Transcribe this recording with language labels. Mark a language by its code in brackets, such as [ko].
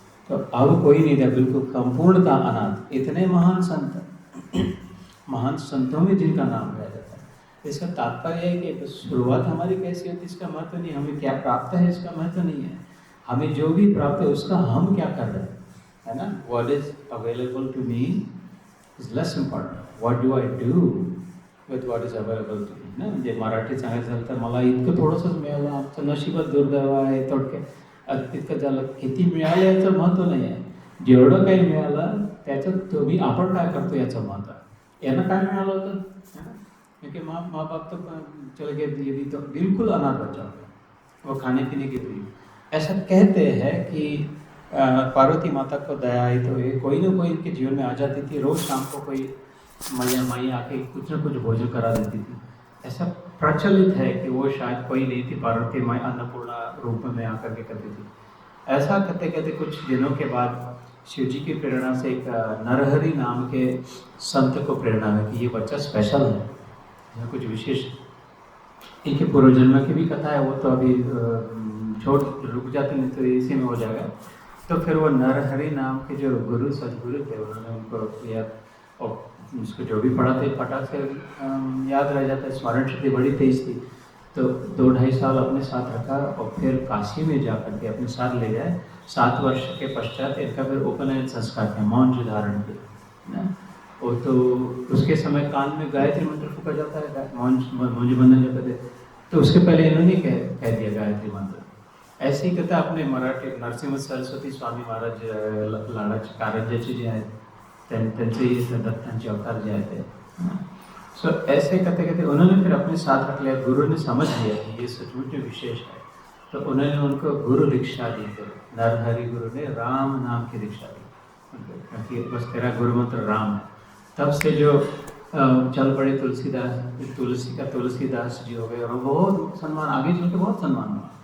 [hi] तो अब कोई नहीं था, बिल्कुल संपूर्णता अनाथ। इतने महान संत, महान संतों में जिनका नाम लिया जाता है। इसका तात्पर्य है कि शुरुआत हमारी कैसी होती है इसका महत्व नहीं, हमें क्या प्राप्त है इसका महत्व नहीं है, हमें जो भी प्राप्त है उसका हम क्या कर रहे हैं, है ना। [en] What is available to me is less important, what do I do with what is available to me ना. [mr] म्हणजे मराठी सांगायचं तर मला इतकं थोडंसंच मिळालं, आमचं नशीबच दुर्दैव आहे, थोडक्यात इतकं झालं. किती मिळालं याचं महत्त्व नाही आहे, जेवढं काही मिळालं त्याच्यात तुम्ही आपण काय करतो याचं महत्त्व आहे. यांना काय मिळालं होतं, [hi] क्योंकि माँ बाप तो चले गए, यदि तो बिल्कुल अनाथ बच्चा हो गया, वो खाने पीने की थी. ऐसा कहते हैं कि पार्वती माता को दया आई तो ये कोई ना कोई इनके जीवन में आ जाती थी, रोज़ शाम को कोई मैया माई आके कुछ ना कुछ भोजन करा देती थी. ऐसा प्रचलित है कि वो शायद कोई नहीं थी, पार्वती माई अन्नपूर्णा रूप में आकर के करती थी. ऐसा कहते कहते कुछ दिनों के बाद शिव जी की प्रेरणा से एक नरहरि नाम के संत को प्रेरणा है कि ये बच्चा स्पेशल है, कुछ विशेष. इनके पूर्व जन्म की भी कथा है, वो तो अभी छोड़ रुक जाते नहीं तो इसी में हो जाएगा. तो फिर वो नरहरि नाम के जो गुरु सदगुरु थे उन्होंने उनको याद, और उसको जो भी पढ़ाते फटाक से याद रह जाता है, स्मरण शक्ति बड़ी तेज थी. तो 2-2.5 साल अपने साथ रखा और फिर काशी में जा कर के अपने साथ ले जाए. 7 वर्ष के पश्चात इनका फिर उपनयन संस्कार किया, मौन धारण किया ना. वो तो उसके समय कान में गायत्री मंत्र फूका जाता है, मौंज बंधन जब थे, तो उसके पहले इन्होंने कह दिया गायत्री मंत्र. ऐसे ही कहता अपने मराठी [mr] नरसिंह सरस्वती स्वामी महाराज लाडाचे कारंज्याचे जे आहेत त्यांचे दत्तांचे अवतार जे आहेत. [hi] सो ऐसे कहते कहते उन्होंने फिर अपने साथ रख लिया. गुरु ने समझ लिया कि ये सचमुच में विशेष है, तो उन्होंने उनको गुरु दीक्षा दी. फिर नरहरि गुरु ने राम नाम की दीक्षा दी, क्योंकि बस तेरा गुरु मंत्र राम है. तब से जो चल पड़े तुलसीदास, तुलसी का तुलसीदास जी हो गए, और बहुत सम्मान आगे चल के बहुत सम्मान हुआ.